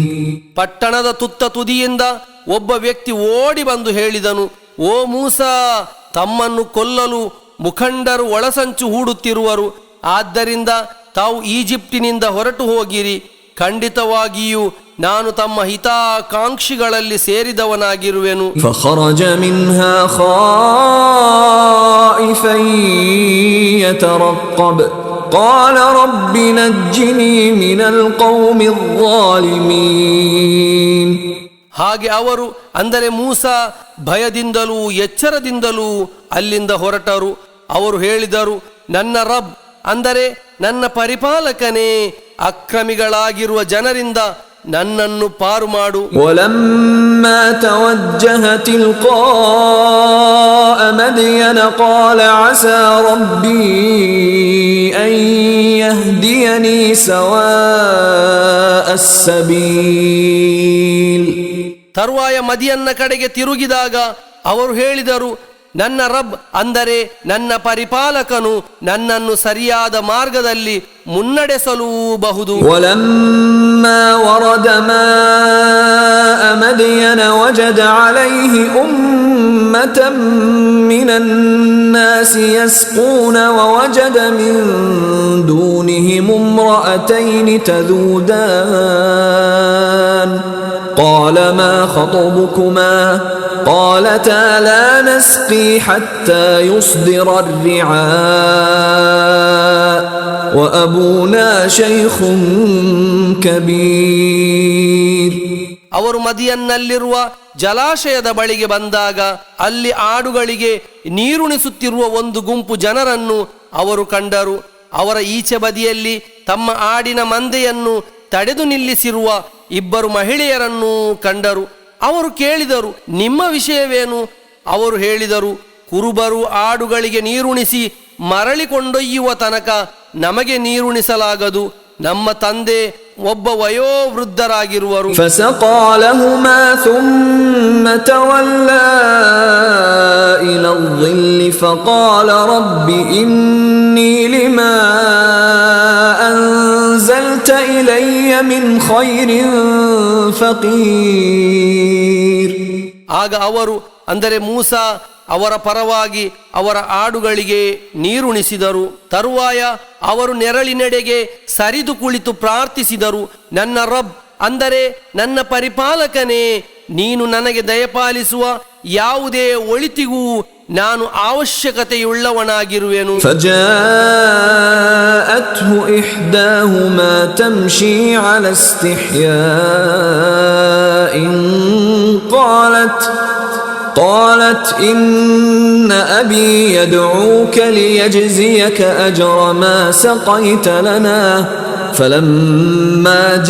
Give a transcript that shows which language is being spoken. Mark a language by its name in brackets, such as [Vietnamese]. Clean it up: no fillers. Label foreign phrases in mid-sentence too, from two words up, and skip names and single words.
[Kannada] ಪಟ್ಟಣದ ತುತ್ತ ತುದಿಯಿಂದ ಒಬ್ಬ ವ್ಯಕ್ತಿ ಓಡಿ ಬಂದು ಹೇಳಿದನು, ಓ ಮೂಸಾ, ತಮ್ಮನ್ನು ಕೊಲ್ಲಲು ಮುಖಂಡರು ಒಳಸಂಚು ಹೂಡುತ್ತಿರುವರು, ಆದ್ದರಿಂದ ತಾವು ಈಜಿಪ್ಟಿನಿಂದ ಹೊರಟು ಹೋಗಿರಿ. ಖಂಡಿತವಾಗಿಯೂ ನಾನು ತಮ್ಮ ಹಿತಾಕಾಂಕ್ಷಿಗಳಲ್ಲಿ ಸೇರಿದವನಾಗಿರುವೆನು. [Arabic] فخرج منها خائفا يترقب قال رب نجني من القوم الظالمين. [Kannada] ಹಾಗೆ ಅವರು ಅಂದರೆ ಮೂಸಾ ಭಯದಿಂದಲೂ ಎಚ್ಚರದಿಂದಲೂ ಅಲ್ಲಿಂದ ಹೊರಟರು. ಅವರು ಹೇಳಿದರು, ನನ್ನ ರಬ್ ಅಂದರೆ ನನ್ನ ಪರಿಪಾಲಕನೇ, ಅಕ್ರಮಿಗಳಾಗಿರುವ ಜನರಿಂದ ನನ್ನನ್ನು ಪಾರು ಮಾಡು. [Arabic] ولما توجه تلقاء مدين قال عسى ربي أن يهديني سواء السبيل. [Kannada] ತರುವಾಯ ಮದಿಯನ್ನ ಕಡೆಗೆ ತಿರುಗಿದಾಗ ಅವರು ಹೇಳಿದರು, ನನ್ನ ರಬ್ ಅಂದರೆ ನನ್ನ ಪರಿಪಾಲಕನು ನನ್ನನ್ನು ಸರಿಯಾದ ಮಾರ್ಗದಲ್ಲಿ ಮುನ್ನಡೆಸಲೂಬಹುದು. [Arabic] ولما ورد ماء مدين وجد عليه أمة من الناس يسقون ووجد من دونهم امرأتين تذودان قال ما خطبكما قالتا لا نسقي حتى يصدر الرعاء وأبونا شيخ كبير. [Kannada] ಅವರು ಮದಿಯನ್ನಲ್ಲಿರುವ ಜಲಾಶಯದ ಬಳಿಗೆ ಬಂದಾಗ ಅಲ್ಲಿ ಆಡುಗಳಿಗೆ ನೀರುಣಿಸುತ್ತಿರುವ ಒಂದು ಗುಂಪು ಜನರನ್ನು ಅವರು ಕಂಡರು. ಅವರ ಈಚೆ ಬದಿಯಲ್ಲಿ ತಮ್ಮ ಆಡಿನ ಮಂದೆಯನ್ನು ತಡೆದು ನಿಲ್ಲಿಸಿರುವ ಇಬ್ಬರು ಮಹಿಳೆಯರನ್ನು ಕಂಡರು. ಅವರು ಕೇಳಿದರು, ನಿಮ್ಮ ವಿಷಯವೇನು? ಅವರು ಹೇಳಿದರು, ಕುರುಬರು ಆಡುಗಳಿಗೆ ನೀರುಣಿಸಿ ಮರಳಿ ಕೊಂಡೊಯ್ಯುವ ತನಕ ನಮಗೆ ನೀರುಣಿಸಲಾಗದು. ನಮ್ಮ ತಂದೆ ಒಬ್ಬ ವಯೋವೃದ್ಧರಾಗಿರುವರು. [Arabic] فسقى لهما ثم تولى إلى الظل فقال رب إني لما أنزلت إلي من خير فقير. [Kannada] ಆಗ ಅವರು ಅಂದರೆ ಮೂಸಾ ಅವರ ಪರವಾಗಿ ಅವರ ಆಡುಗಳಿಗೆ ನೀರುಣಿಸಿದರು. ತರುವಾಯ ಅವರು ನೆರಳಿನೆಡೆಗೆ ಸರಿದು ಕುಳಿತು ಪ್ರಾರ್ಥಿಸಿದರು, ನನ್ನ ರಬ್ ಅಂದರೆ ನನ್ನ ಪರಿಪಾಲಕನೇ, ನೀನು ನನಗೆ ದಯಪಾಲಿಸುವ ಯಾವುದೇ ಒಳಿತಿಗೂ ನಾನು ಅವಶ್ಯಕತೆಯುಳ್ಳವನಾಗಿರುವೆನು. [Arabic] فجاءته إحداهما تمشي على استحياء قالت إن أبي يدعوك ليجزيك أجر ما سقيت لنا فلما